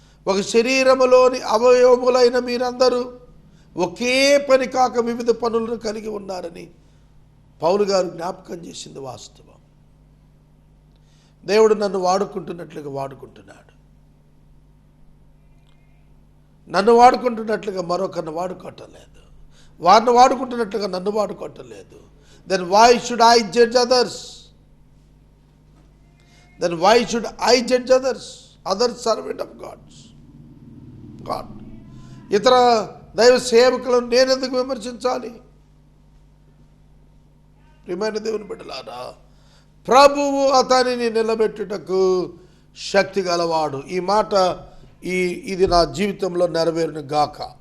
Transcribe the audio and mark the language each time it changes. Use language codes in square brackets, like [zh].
[te] ఒక శరీరములోని అవయవములైన మీరందరూ ఒకే పని కాక వివిధ పనులను కలిగి ఉన్నారని పౌలు గారు జ్ఞాపకం చేసింది వాస్తవం. దేవుడు నన్ను వాడుకుంటున్నట్లుగా వాడుకుంటున్నాడు. నన్ను వాడుకుంటున్నట్లుగా మరొకరిని వాడుకోవటం లేదు. వారిని వాడుకుంటున్నట్లుగా నన్ను వాడుకోవటం లేదు. [en] Then why should I judge others? Then why should I judge others? Other servant of God. [te] ఇతర దైవ సేవకులను నేనెందుకు విమర్శించాలి? ప్రియమైన దేవుని బిడ్డలారా, ప్రభువు అతనిని నిలబెట్టుటకు శక్తి గలవాడు. ఈ మాట ఇది నా జీవితంలో నెరవేరును గాక.